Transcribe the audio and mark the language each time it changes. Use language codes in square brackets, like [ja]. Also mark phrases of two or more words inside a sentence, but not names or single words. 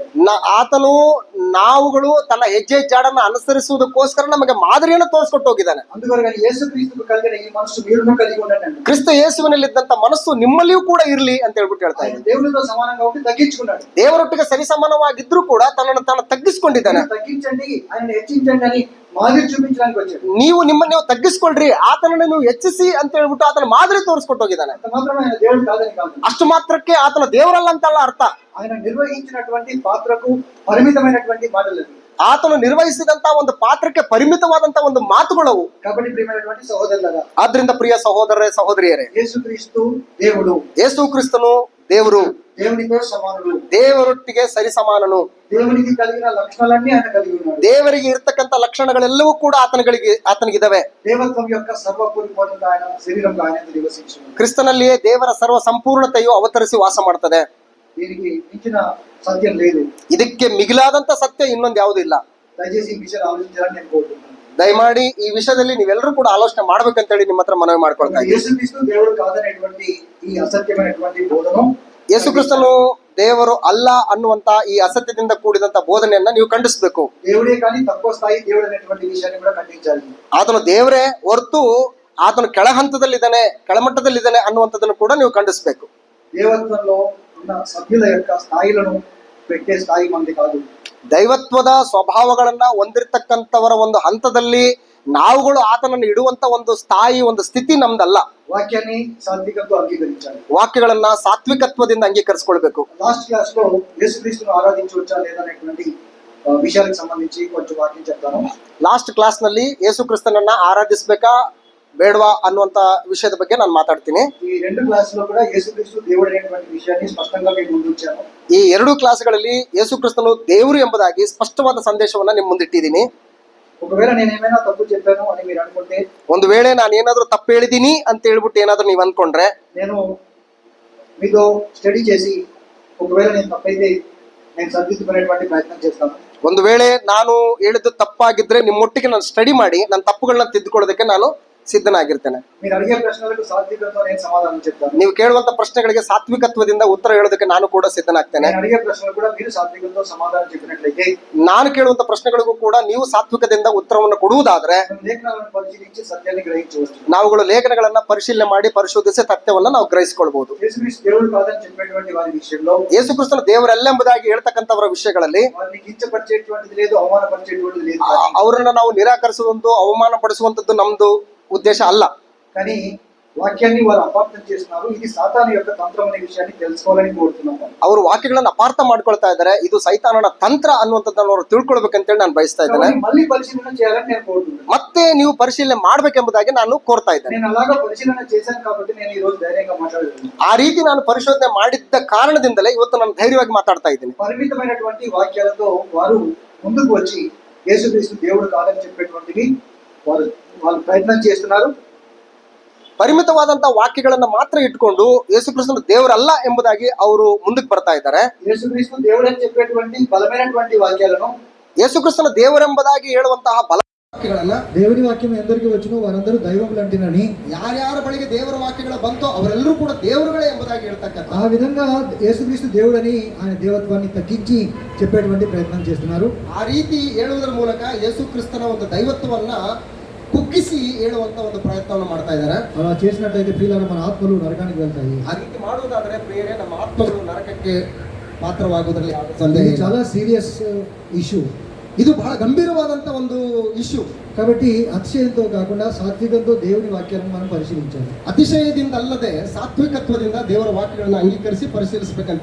[kn] ಆತನು ನಾವುಗಳು ತನ್ನ ಹೆಜ್ಜೆ ಜಾಡನ್ನು ಅನುಸರಿಸುವುದಕ್ಕೋಸ್ಕರ ನಮಗೆ ಮಾದರಿಯನ್ನು ತೋರಿಸ್ಕೊಟ್ಟು ಹೋಗಿದ್ದಾನೆ. [te] అందువల్ల యేసుక్రీస్తుకు కలిగిన ఈ మనసు మీరును కలిగి ఉండండి అన్నాడు. [kn] ಕ್ರಿಸ್ತ ಯೇಸುವಿನಲ್ಲಿದ್ದಂತ ಮನಸ್ಸು ನಿಮ್ಮಲ್ಲಿಯೂ ಕೂಡ ಇರಲಿ ಅಂತ ಹೇಳ್ಬಿಟ್ಟು ಹೇಳ್ತಾ [te] ఆయన [kn] ಇದ್ದಾನೆ. [te] దేవునితో సమానంగా ఉండి తగ్గించుకున్నాడు. [kn] ದೇವರೊಟ್ಟಿಗೆ ಸರಿಸಮಾನವಾಗಿದ್ರೂ ಕೂಡ ತನ್ನನ್ನು ತಾನು ತಗ್ಗಿಸ್ಕೊಂಡಿದ್ದಾನೆ. [te] తగ్గించండి, ఆయన హెచ్చించండి అని మాదిరి చూపించడానికి వచ్చాడు. [kn] ನೀವು ನಿಮ್ಮನ್ನು ನೀವು ತಗ್ಗಿಸ್ಕೊಳ್ರಿ, ಆತನನ್ನು ನೀವು ಹೆಚ್ಚಿಸಿ ಅಂತ ಹೇಳ್ಬಿಟ್ಟು ಆತನ ಮಾದರಿ ತೋರಿಸ್ಕೊಟ್ಟು ಹೋಗಿದ್ದಾನೆ. [te] అంత మాత్రమే ఆయన దేవుడు కాదని కాదు. [kn] ಅಷ್ಟು ಮಾತ್ರಕ್ಕೆ ಆತನ ದೇವರಲ್ಲ ಅಂತಲ್ಲ ಅರ್ಥ. [te] ఆయన నిర్వహించినటువంటి పాత్రకు పరిమితమైనటువంటి మాటలు. [kn] ಆತನು ನಿರ್ವಹಿಸಿದಂತ ಒಂದು ಪಾತ್ರಕ್ಕೆ ಪರಿಮಿತವಾದಂತ ಒಂದು ಮಾತುಗಳವು. [te] కాబట్టి ప్రియమైనటువంటి సహోదరులారా, [kn] ಆದ್ರಿಂದ ಪ್ರಿಯ ಸಹೋದರರೇ ಸಹೋದರಿಯರೇ, [te] యేసుక్రీస్తు దేవుడు, [kn] ಯೇಸು ಕ್ರಿಸ್ತನು ದೇವರು, [te] దేవునితో సమానుడు, [kn] ದೇವರೊಟ್ಟಿಗೆ ಸರಿಸಮಾನನು. [te] దేవునికి కలిగిన లక్షణాలన్నీ ఆయన కలిగి ఉన్నాడు. [kn] ದೇವರಿಗೆ ಇರ್ತಕ್ಕಂಥ ಲಕ್ಷಣಗಳೆಲ್ಲವೂ ಕೂಡ ಆತನಿಗಿದಾವೆ. [te] దేవత్వం యొక్క సర్వపూర్ణత ఆయన శరీరంలో ఆయన నివసించున్నాడు. [kn] ಕ್ರಿಸ್ತನಲ್ಲಿಯೇ ದೇವರ ಸರ್ವ ಸಂಪೂರ್ಣತೆಯು ಅವತರಿಸಿ ವಾಸ ಮಾಡ್ತದೆ. [te] దీనికి మించిన సత్యం లేదు. [kn] ಇದಕ್ಕೆ ಮಿಗಿಲಾದಂತ ಸತ್ಯ ಇನ್ನೊಂದು ಯಾವುದೂ ಇಲ್ಲ. [te] దయచేసి ఈ విషయాలు ఆలోచించాలని నేను కోరుతున్నాను. [kn] ದಯಮಾಡಿ ಈ ವಿಷಯದಲ್ಲಿ ನೀವೆಲ್ಲರೂ ಕೂಡ ಆಲೋಚನೆ ಮಾಡ್ಬೇಕಂತೇಳಿ ನಿಮ್ಮ ಹತ್ರ ಮನವಿ ಮಾಡ್ಕೊಳ್ತಾ ಇದ್ದೀನಿ. [te] యేసుక్రీస్తు దేవుడు కాదనేటువంటి ఈ అసత్యమైనటువంటి బోధను, [kn] ಯೇಸು ಕ್ರಿಸ್ತನು ದೇವರು ಅಲ್ಲ ಅನ್ನುವಂತ ಈ ಅಸತ್ಯದಿಂದ ಕೂಡಿದಂತ ಬೋಧನೆಯನ್ನ ನೀವು ಖಂಡಿಸಬೇಕು. [te] దేవుడే కానీ తక్కువ స్థాయి దేవుడు అనేటువంటి విషయాన్ని కూడా ఖండించాలి. [kn] ಆತನು ದೇವರೇ ಹೊರತು ಆತನು ಕೆಳ ಹಂತದಲ್ಲಿದ್ದಾನೆ, ಕೆಳಮಟ್ಟದಲ್ಲಿದ್ದಾನೆ ಅನ್ನುವಂಥದ್ದನ್ನು ಕೂಡ ನೀವು ಖಂಡಿಸಬೇಕು. [te] దేవత్వంలో ఉన్న సభ్యుల యొక్క స్థాయిలను పెట్టే స్థాయి మంది కాదు. [kn] ದೈವತ್ವದ ಸ್ವಭಾವಗಳನ್ನ ಹೊಂದಿರತಕ್ಕಂಥವರ ಒಂದು ಹಂತದಲ್ಲಿ ನಾವುಗಳು ಆತನನ್ನು ಇಡುವಂತ ಒಂದು ಸ್ಥಾಯಿ, ಒಂದು ಸ್ಥಿತಿ ನಮ್ದಲ್ಲ. [te] వాక్యాన్ని సాత్వికంతో అంగీకరించాలి. [kn] ವಾಕ್ಯಗಳನ್ನ ಸಾತ್ವಿಕತ್ವದಿಂದ ಅಂಗೀಕರಿಸಿಕೊಳ್ಬೇಕು. [en] last class [te] లో యేసుక్రీస్తును ఆరాధించవచ్చా లేదా అనేటువంటి విషయాలకు సంబంధించి కొంచెం వాక్యం చెప్తాను. [en] last class [kn] ನಲ್ಲಿ ಯೇಸು ಕ್ರಿಸ್ತನನ್ನ ಆರಾಧಿಸ್ಬೇಕಾ ಬೇಡವಾ ಅನ್ನುವಂತ ವಿಷಯದ ಬಗ್ಗೆ ನಾನು ಮಾತಾಡ್ತೀನಿ. [te] ఈ రెండు క్లాసులో కూడా యేసుక్రీస్తు దేవుడు అనేటువంటి విషయాన్ని స్పష్టంగా మేము ముందు ఉంచాను. [kn] ಈ ಎರಡು ಕ್ಲಾಸ್ಗಳಲ್ಲಿ ಯೇಸು ಕ್ರಿಸ್ತನು ದೇವರು ಎಂಬುದಾಗಿ ಸ್ಪಷ್ಟವಾದ ಸಂದೇಶವನ್ನ ನಿಮ್ಮ ಮುಂದಿಟ್ಟಿದ್ದೀನಿ. [te] ఒకవేళ నేను ఏమైనా తప్పు చెప్పాను అని మీరు అనుకుంటే, [kn] ಒಂದು ವೇಳೆ ನಾನು ಏನಾದ್ರೂ ತಪ್ಪು ಹೇಳಿದೀನಿ ಅಂತ ಹೇಳ್ಬಿಟ್ಟು ಏನಾದ್ರೂ ನೀವು ಅನ್ಕೊಂಡ್ರೆ, [te] నేను మీతో స్టడీ చేసి ఒకవేళ నేను తప్పైతే నేను సరిదిద్దుకునేటువంటి ప్రయత్నం చేస్తాను. [kn] ಒಂದು ವೇಳೆ ನಾನು ಹೇಳಿದ್ದು ತಪ್ಪಾಗಿದ್ರೆ ನಿಮ್ಮೊಟ್ಟಿಗೆ ನಾನು ಸ್ಟಡಿ ಮಾಡಿ ನನ್ನ ತಪ್ಪುಗಳನ್ನ ತಿದ್ದುಕೊಳ್ಳೋದಕ್ಕೆ ನಾನು ಸಿದ್ಧನಾಗಿರ್ತೇನೆ. [te] మీరు అడిగే ప్రశ్నలకు సాత్వికంతో నేను సమాధానం చెప్తాను. [kn] ನೀವು ಕೇಳುವಂತ ಪ್ರಶ್ನೆಗಳಿಗೆ ಸಾತ್ವಿಕತ್ವದಿಂದ ಉತ್ತರ ಹೇಳೋದಕ್ಕೆ ನಾನು ಕೂಡ ಸಿದ್ಧನಾಗ್ತೇನೆ. [te] నేను అడిగే ప్రశ్నలు కూడా మీరు సాత్వికంతో సమాధానం చెప్పినట్లయితే, [kn] ನಾನು ಕೇಳುವಂತ ಪ್ರಶ್ನೆಗಳಿಗೂ ಕೂಡ ನೀವು ಸಾತ್ವಿಕದಿಂದ ಉತ್ತರವನ್ನು ಕೊಡುವುದಾದ್ರೆ, [te] మనం లేఖనాలను పరిశీలించి సత్యాన్ని గ్రహించవచ్చు. [kn] ನಾವುಗಳು ಲೇಖನಗಳನ್ನ ಪರಿಶೀಲನೆ ಮಾಡಿ ಪರಿಶೋಧಿಸಿ ಸತ್ಯವನ್ನ ನಾವು ಗ್ರಹಿಸಿಕೊಳ್ಬಹುದು. [te] యేసుక్రీస్తు దేవుడు కాదని చెప్పేటువంటి వారి విషయంలో, [kn] ಯೇಸು ಕ್ರಿಸ್ತನ ದೇವರೆಲ್ಲೆಂಬುದಾಗಿ ಹೇಳ್ತಕ್ಕಂಥವರ ವಿಷಯಗಳಲ್ಲಿ [te] వారిని కించపరిచేటువంటిది లేదు, అవమానపరిచేటువంటిది లేదు. [kn] ಅವರನ್ನ ನಾವು ನಿರಾಕರಿಸುವಂತದ್ದು, ಅವಮಾನ ಪಡಿಸುವಂತದ್ದು ನಮ್ದು ಉದ್ದೇಶ ಅಲ್ಲ. [te] కానీ వాక్యాన్ని వారు అపార్థం చేస్తున్నారు. ఇది సాతాను యొక్క తంత్రం అనే విషయాన్ని తెలుసుకోవాలని కోరుతున్నాను. [kn] ಅವರು ವಾಕ್ಯಗಳನ್ನ ಅಪಾರ್ಥ ಮಾಡ್ಕೊಳ್ತಾ ಇದ್ದಾರೆ. ಇದು ಸೈತಾನನ ತಂತ್ರ ಅನ್ನುವಂಥದ್ದನ್ನು ಅವರು ತಿಳ್ಕೊಳ್ಬೇಕಂತೇಳಿ ನಾನು ಬಯಸ್ತಾ ಇದ್ದೇನೆ. [te] కాబట్టి మళ్ళీ పరిశీలన చేయాలని నేను కోరుతున్నాను. [kn] ಮತ್ತೆ ನೀವು ಪರಿಶೀಲನೆ ಮಾಡ್ಬೇಕೆಂಬುದಾಗಿ ನಾನು ಕೋರ್ತಾ ಇದ್ದೇನೆ. [te] నేను అలాగా పరిశీలన చేశాను కాబట్టి నేను ఈ రోజు ధైర్యంగా మాట్లాడుతున్నాను. [kn] ಆ ರೀತಿ ನಾನು ಪರಿಶೋಧನೆ ಮಾಡಿದ್ದ ಕಾರಣದಿಂದಲೇ ಇವತ್ತು ನಾನು ಧೈರ್ಯವಾಗಿ ಮಾತಾಡ್ತಾ ಇದ್ದೀನಿ. [te] పరిమితమైనటువంటి వాక్యాలతో వారు ముందుకు వచ్చి యేసుక్రీస్తు దేవుడు కాదని చెప్పేటువంటివి వాళ్ళు ప్రయత్నం చేస్తున్నారు. [kn] ಪರಿಮಿತವಾದಂತ ವಾಕ್ಯಗಳನ್ನ ಮಾತ್ರ ಇಟ್ಕೊಂಡು ಯೇಸು ಕ್ರಿಸ್ತನು ದೇವರಲ್ಲ ಎಂಬುದಾಗಿ ಅವರು ಮುಂದಕ್ಕೆ ಬರ್ತಾ ಇದ್ದಾರೆ. [te] యేసుక్రీస్తు దేవుడు అని చెప్పేటువంటి బలమైనటువంటి వాక్యాలను, [kn] ಯೇಸು ಕ್ರಿಸ್ತನ ದೇವರೆಂಬುದಾಗಿ ಹೇಳುವಂತಹ ಬಲ ವಾಕ್ಯಗಳನ್ನ, [te] దేవుని వాక్యం ఎందరికి వచ్చునో వారందరూ దైవములు అంటినని, [kn] ಯಾರ್ಯಾರ ಬಳಿಗೆ ದೇವರ ವಾಕ್ಯಗಳು ಬಂತೋ ಅವರೆಲ್ಲರೂ ಕೂಡ ದೇವರುಗಳೇ ಎಂಬುದಾಗಿ ಹೇಳ್ತಕ್ಕಂಥ [te] ఆ విధంగా యేసుక్రీస్తు దేవుడని ఆయన దేవత్వాన్ని తగ్గించి చెప్పేటువంటి ప్రయత్నం చేస్తున్నారు. [kn] ಆ ರೀತಿ ಹೇಳುವುದರ ಮೂಲಕ ಯೇಸು ಕ್ರಿಸ್ತನ ಒಂದು ದೈವತ್ವವನ್ನ ಕುಗ್ಗಿಸಿ ಹೇಳುವಂತ ಒಂದು ಪ್ರಯತ್ನವನ್ನು ಮಾಡ್ತಾ ಇದ್ದಾರೆ. [te] అలా చేసినట్లయితే ప్రియులారా మన ఆత్మలు నరకానికి వెళ్తాయి. [kn] ಆ ರೀತಿ ಮಾಡುವುದಾದರೆ ಪ್ರಿಯರೇ, ನಮ್ಮ ಆತ್ಮಗಳು ನರಕಕ್ಕೆ ಪಾತ್ರವಾಗುವುದರಲ್ಲಿ ಸಂದೇಹ [te] ఇది [kn] ಇಲ್ಲ. [te] చాలా [en] serious issue. [kn] ಇದು ಬಹಳ ಗಂಭೀರವಾದಂತ ಒಂದು ಇಶ್ಯೂ. [te] కాబట్టి అతిశయంతో కాకుండా సాత్వికంతో దేవుని వాక్యాలను మనం పరిశీలించాలి. [kn] ಅತಿಶಯದಿಂದ ಅಲ್ಲದೆ ಸಾತ್ವಿಕತ್ವದಿಂದ ದೇವರ ವಾಕ್ಯಗಳನ್ನ ಅಂಗೀಕರಿಸಿ ಪರಿಶೀಲಿಸಬೇಕಂತ